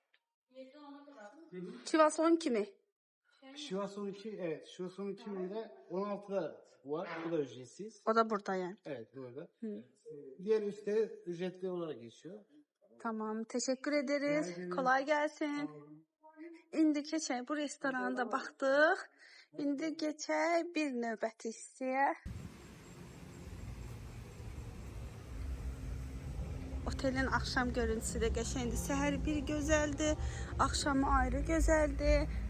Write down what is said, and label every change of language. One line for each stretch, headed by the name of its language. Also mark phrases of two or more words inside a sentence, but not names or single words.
Turkish: Chivas 12 mi? Chivas 12, evet. Chivas 12 de 16'da var. Bu da ücretsiz. O da burada yani. Evet, burada. Hı. Diğer üstleri ücretli olarak geçiyor. Tamam, teşekkür ederiz. Rica ederim. Kolay gelsin.
Azerbaijani: İndi keçək bu restoranda baxdıq. İndi keçək bir növbəti hissəyə. Otelin axşam görüntüsü də qəşəngdir. Səhər bir gözəldir, axşamı ayrı gözəldir.